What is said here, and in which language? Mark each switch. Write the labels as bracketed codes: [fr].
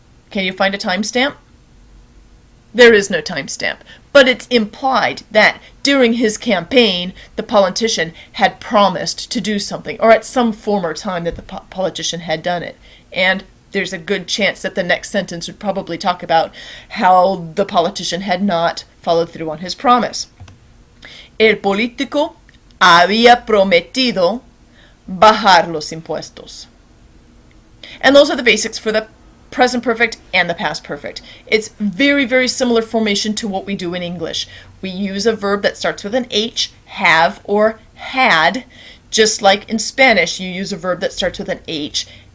[en] Can you find a timestamp? There is no timestamp, but it's implied that during his campaign, the politician had promised to do something, or at some former time that the politician had done it. And there's a good chance that the next sentence would probably talk about how the politician had not followed through on his promise. [es] El político había prometido bajar los impuestos. [en] And those are the basics for the present perfect and the past perfect. It's very, very similar formation to what we do in English. We use a verb that starts with an H, have or had, just like in Spanish you use a verb that starts with an H.